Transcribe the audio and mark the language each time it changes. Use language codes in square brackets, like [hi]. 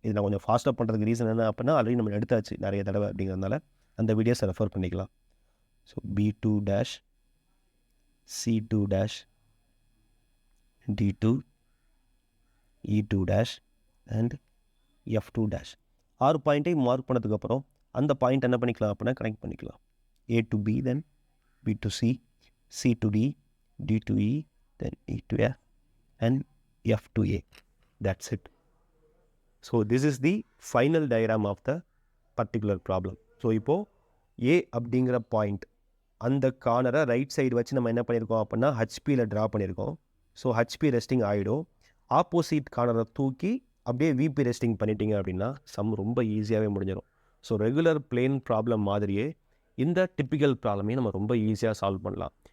[ta] இது நான் கொஞ்சம் ஃபாஸ்ட்டாக பண்ணுறதுக்கு ரீசன் என்ன அப்படின்னா ஆல்ரெடி நம்ம எடுத்தாச்சு நிறைய தடவை அப்படிங்கிறதுனால அந்த வீடியோஸை ரெஃபர் பண்ணிக்கலாம். So B2 dash, C2 dash, D2, E2 dash and F2 dash 6 பாயிண்ட்டை மார்க் பண்ணதுக்கப்புறம் அந்த பாயிண்ட் என்ன பண்ணிக்கலாம் அப்படின்னா கனெக்ட் பண்ணிக்கலாம். [en] A to B, then B to C, C to D, D to E, then E to F and F to A. That's it. So this is the final diagram of the particular problem. [ta] So இப்போது A அப்படிங்கிற point அந்த கார்னரை right side வச்சு நம்ம என்ன பண்ணியிருக்கோம் அப்படின்னா ஹச்பியில் draw பண்ணியிருக்கோம். So HP resting ஆகிடும். ஆப்போசிட் கார்னரை தூக்கி அப்படியே விபி ரெஸ்டிங் பண்ணிட்டீங்க அப்படின்னா சம் ரொம்ப ஈஸியாகவே முடிஞ்சிடும். ஸோ ரெகுலர் பிளேன் ப்ராப்ளம் மாதிரியே இந்த டிப்பிக்கல் ப்ராப்ளமையும் நம்ம ரொம்ப ஈஸியாக சால்வ் பண்ணலாம்.